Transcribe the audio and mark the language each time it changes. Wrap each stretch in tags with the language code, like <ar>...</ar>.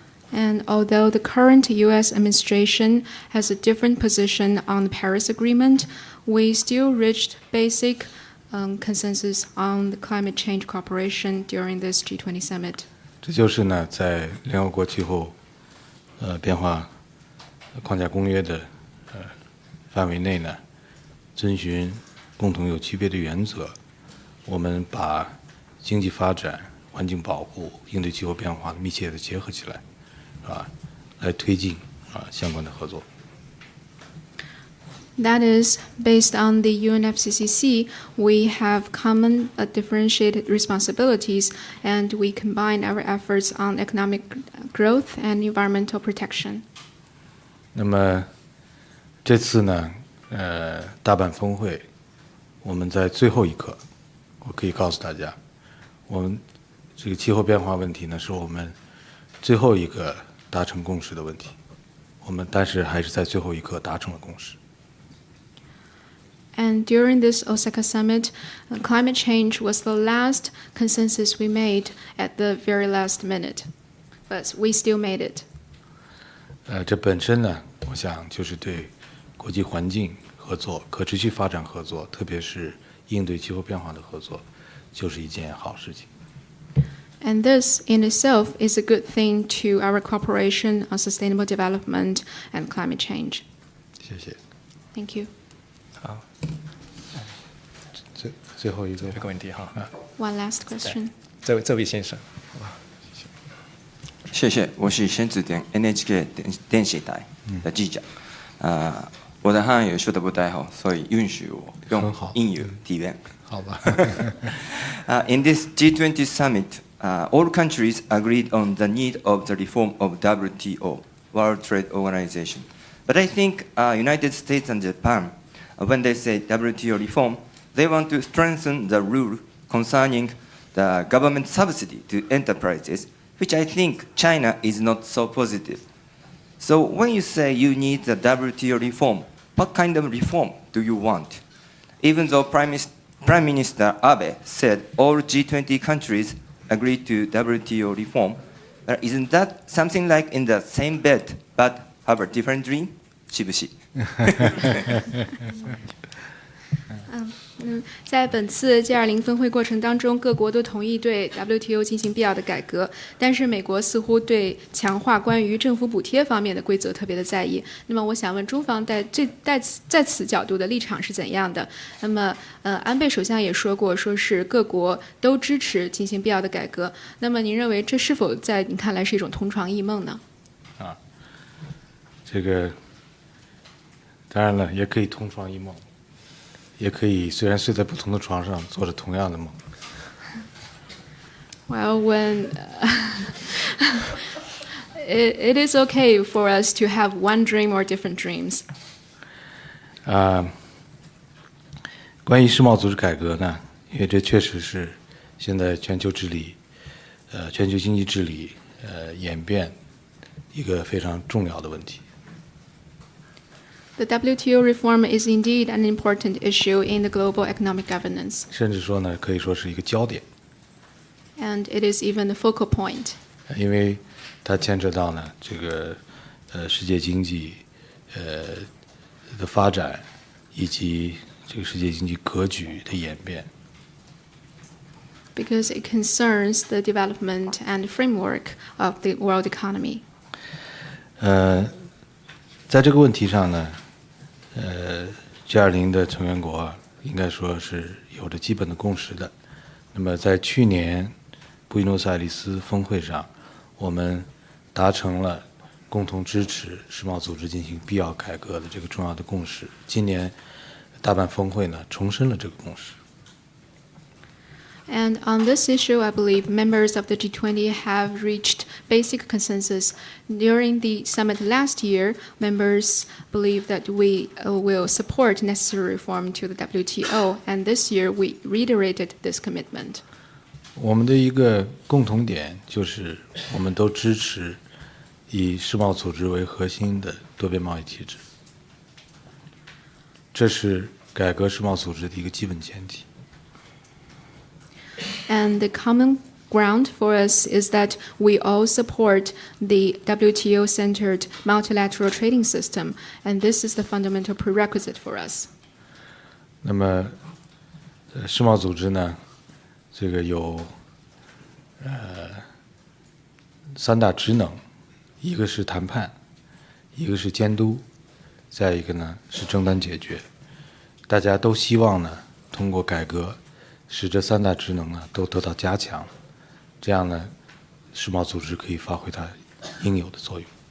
<en>And although the current U.S. administration has a different position on the Paris Agreement, we still reached basic consensus on the climate change cooperation during this G20 summit.</en> <zh>这就是呢，在联合国气候变化框架公约的范围内呢，遵循共同有区别的原则，我们把经济发展、环境保护、应对气候变化密切的结合起来，来推进相关的合作。</zh> <en>That is, based on the UNFCCC, we have common differentiated responsibilities, and we combine our efforts on economic growth and environmental protection.</en> <zh>那么这次呢，大阪峰会，我们在最后一刻，我可以告诉大家，我们这个气候变化问题呢，是我们最后一个达成共识的问题。但是还是在最后一刻达成了共识。</zh> <en>And during this Osaka summit, climate change was the last consensus we made at the very last minute, but we still made it.</en> <zh>这本身呢，我想就是对国际环境合作、可持续发展合作，特别是应对气候变化的合作，就是一件好事情。</zh> <en>And this in itself is a good thing to our cooperation on sustainable development and climate change.</en> <zh>谢谢。</zh> <en>Thank you.</en> <zh>好，最后一个问题哈。</zh> <en>One last question.</en> <zh>这位先生，好吧。谢谢，我是先子点 NHK 电视台的记者。我的汉语说得不太好，所以允许我用英语提问。好吧。</zh> <en>In this G20 summit, all countries agreed on the need of the reform of WTO, World Trade Organization. But I think United States and Japan, when they say WTO reform, they want to strengthen the rule concerning the government subsidy to enterprises, which I think China is not so positive. So when you say you need the WTO reform, what kind of reform do you want? Even though Prime Minister Abe said all G20 countries agreed to WTO reform, isn't that something like in the same bed but have a different dream? しぶし。</en> <zh>在本次 G20 峰会过程当中，各国都同意对 WTO 进行必要的改革，但是美国似乎对强化关于政府补贴方面的规则特别的在意。那么我想问中方在此角度的立场是怎样的？那么安倍首相也说过，说是各国都支持进行必要的改革。那么您认为这是否在您看来是一种同床异梦呢？这个当然了，也可以同床异梦。也可以，虽然睡在不同的床上，做着同样的梦。</zh> <en>Well, when it is okay for us to have one dream or different dreams.</en> <zh>关于世贸组织改革呢，因为这确实是现在全球治理、全球经济治理演变一个非常重要的问题。</zh> <en>The WTO reform is indeed an important issue in the global economic governance.</en> <zh>甚至说呢，可以说是一个焦点。</zh> <en>And it is even the focal point.</en> <zh>因为它牵扯到呢这个世界经济的发展以及这个世界经济格局的演变。</zh> <en>Because it concerns the development and framework of the world economy.</en> <zh>在这个问题上呢。 G20 的成员国应该说是有着基本的共识的。那么在去年布宜诺斯艾利斯峰会上，我们达成了共同支持世贸组织进行必要改革的这个重要的共识。今年大阪峰会呢，重申了这个共识。</zh> <en>And on this issue, I believe members of the G20 have reached basic consensus. During the summit last year, members believe that we will support necessary reform to the WTO, and this year we reiterated this commitment.</en> <zh>我们的一个共同点就是，我们都支持以世贸组织为核心的多边贸易体制，这是改革世贸组织的一个基本前提。</zh> <en>And the common ground for us is that we all support the WTO-centered multilateral trading system, and this is the fundamental prerequisite for us.</en> <zh>那么，世贸组织呢，这个有三大职能，一个是谈判，一个是监督，再一个呢是争端解决。大家都希望呢通过改革，使这三大职能呢都得到加强，这样呢，世贸组织可以发挥它应有的作用。</zh>